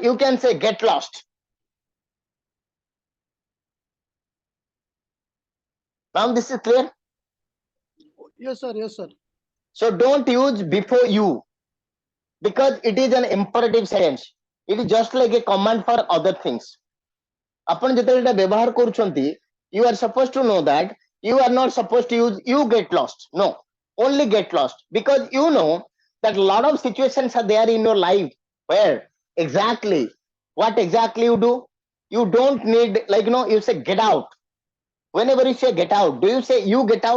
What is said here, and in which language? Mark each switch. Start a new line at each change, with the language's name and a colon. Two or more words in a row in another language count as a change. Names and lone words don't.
English: You can say get lost. Now this is clear. Yes, sir. Yes, sir. So don't use before you because it is an imperative sentence. It is just like a command for other things.
Odia: Upon ଯେତେବେଳେ ବ୍ୟବହାର କରୁଛନ୍ତି,
English: you are supposed to know that you are not supposed to use you get lost. No, only get lost because you know that a lot of situations are there in your life where exactly what exactly you do. You don't need you say get out. Whenever you say get out, do you say you get out?